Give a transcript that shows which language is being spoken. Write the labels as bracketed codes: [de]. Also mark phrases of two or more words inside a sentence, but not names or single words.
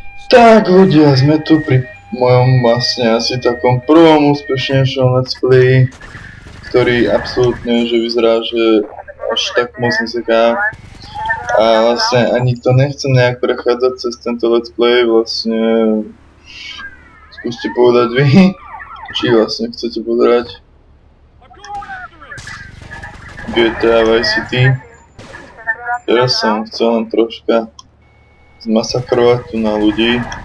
[sk] Tak ľudia, sme tu pri mojom vlastne asi takom prvom úspešnejšom [en] let's play, [sk] ktorý absolútne že vyzerá, že až tak moc neseká. A vlastne ani to nechcem nejak prechádzať cez tento [en] let's play, [sk] vlastne skúste povedať vy, či vlastne chcete pozerať GTA Vice City. Teraz som chcel len troška zmasakrovať tu na ľudí.